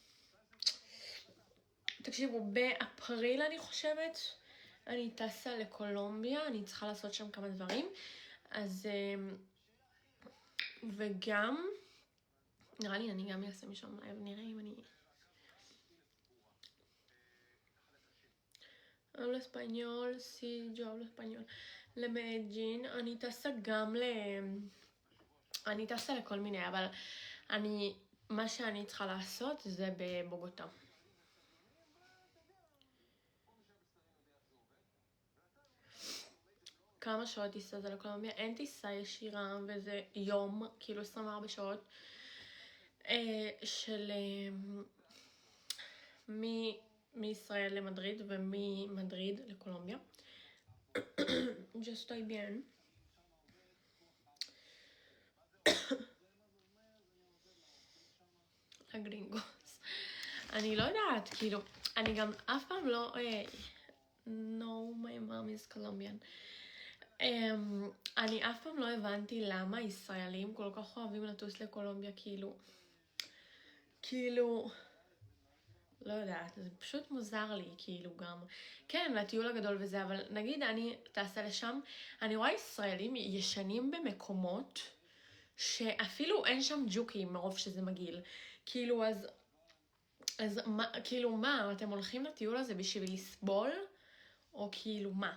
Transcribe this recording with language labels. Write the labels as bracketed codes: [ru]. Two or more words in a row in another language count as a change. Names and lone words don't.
[he] תקשיבו, באפריל אני חושבת, אני טסה לקולומביה, אני צריכה לעשות שם כמה דברים. אז... וגם... נראה לי אני גם אעשה משם לייב, נראה אם אני... [es] hablo español, sí, yo hablo español. [he] למדג'ין, אני טסה גם אני טסה לכל מיני, אבל מה שאני צריכה לעשות זה בבוגוטה. כמה שעות טיסה זה לקולומביה? אין טיסה ישירה, וזה יום, כאילו 24 שעות, של מישראל למדריד וממדריד לקולומביה. [es] Yo estoy bien. [he] הגרינגוס. אני לא יודעת, כאילו, אני גם אף פעם לא... [en] No, my mom is Colombian. [he] אני אף פעם לא הבנתי למה ישראלים כל כך אוהבים לטוס לקולומביה, כאילו, לא יודעת, זה פשוט מוזר לי, כאילו גם, כן, לטיול הגדול וזה, אבל נגיד אני טסה לשם, אני רואה ישראלים ישנים במקומות שאפילו אין שם ג'וקים מרוב שזה מגעיל, כאילו, אז כאילו מה, אתם הולכים לטיול הזה בשביל לסבול, או כאילו מה?